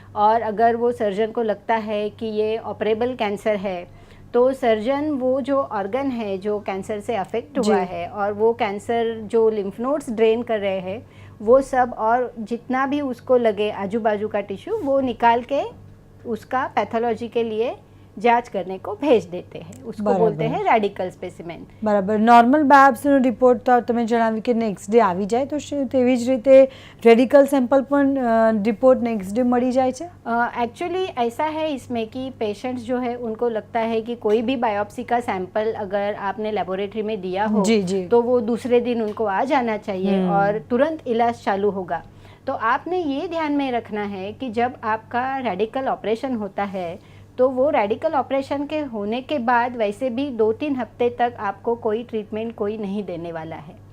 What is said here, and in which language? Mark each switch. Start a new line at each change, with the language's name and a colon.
Hindi: और अगर वो सर्जन को लगता है कि ये ऑपरेबल कैंसर है, तो सर्जन वो जो ऑर्गन है जो कैंसर से अफेक्ट हुआ जी। है और वो कैंसर जो लिम्फ नोड्स ड्रेन कर रहे हैं वो सब और जितना भी उसको लगे आजू बाजू का टिश्यू वो निकाल के उसका पैथोलॉजी के लिए जांच करने को भेज देते हैं। उसको बराबर। बोलते हैं रेडिकल स्पेसिमेन।
Gujarati: બરાબર। નોર્મલ બાયોપ્સીનો રિપોર્ટ તો તમે જણાવ્યું કે નેક્સ્ટ ડે આવી જાય, તો શું તેવી જ રીતે રેડિકલ સેમ્પલ પણ રિપોર્ટ નેક્સ્ટ ડે મળી જાય છે?
Hindi: एक्चुअली ऐसा है इसमें कि पेशेंट्स जो है उनको लगता है कि कोई भी बायोप्सी का सैंपल अगर आपने लेबोरेटरी में दिया हो जी जी। तो वो दूसरे दिन उनको आ जाना चाहिए और तुरंत इलाज चालू होगा। तो आपने ये ध्यान में रखना है कि जब आपका रेडिकल ऑपरेशन होता है तो वो रेडिकल ऑपरेशन के होने के बाद वैसे भी 2-3 हफ्ते तक आपको कोई ट्रीटमेंट कोई नहीं देने वाला है।